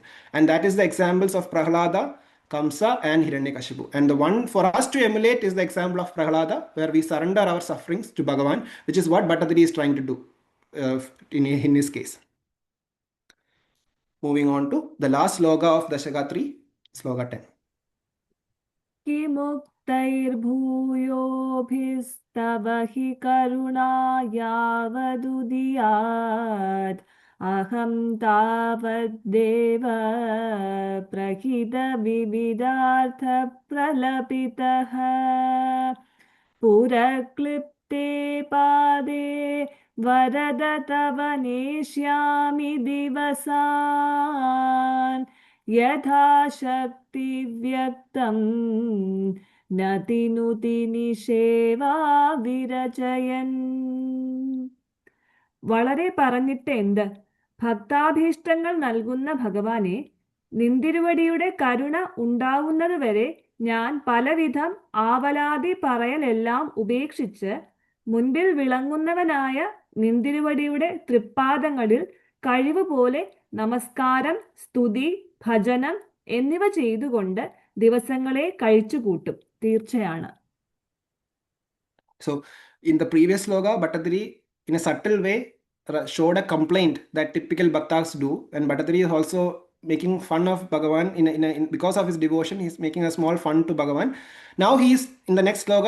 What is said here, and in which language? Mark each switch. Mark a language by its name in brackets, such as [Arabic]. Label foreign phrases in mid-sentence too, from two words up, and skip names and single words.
[English] And that is the examples of Prahlada, Kamsa, and Hiranyakashipu. And the one for us to emulate is the example of Prahlada, where we surrender our sufferings to Bhagavan, which is what Bhattadiri is trying to do in his case. Moving on to the last sloka of Dashaka 3, sloka 10. [Sanskrit] किमुक्तैर्भूयोभिस्तव हि करुणा यावदुदीयात् अहं तावद्देव प्रहितविविधार्थप्रलपितः पुरक्लिप्ते पादे वरद तव नेष्यामि दिवसान् यथा शक्ति व्यक्तं नतिनुति निषेवा विरचयन्. [Malayalam] വളരെ പറഞ്ഞിട്ട് എന്ത്? ഭക്താഭീഷ്ടങ്ങൾ നൽകുന്ന ഭഗവാനെ, നിന്തിരുവടിയുടെ കരുണ ഉണ്ടാവുന്നതുവരെ ഞാൻ പലവിധം ആവലാതി പറയലെല്ലാം ഉപേക്ഷിച്ച് മുൻപിൽ വിളങ്ങുന്നവനായ നിന്തിരുവടിയുടെ തൃപ്പാദങ്ങളിൽ കഴിവുപോലെ നമസ്കാരം, സ്തുതി, ഭജനം എന്നിവ ചെയ്തുകൊണ്ട് ദിവസങ്ങളെ കഴിച്ചുകൂട്ടും. തീർച്ചയാണ്. [English] So, in the previous sloka, Bhattathiri, in a subtle way, showed a complaint that typical bhaktas do, and Bhattathiri is also making fun of Bhagavan because of his devotion. He's making a small fun to Bhagavan. Now he's in the next sloka.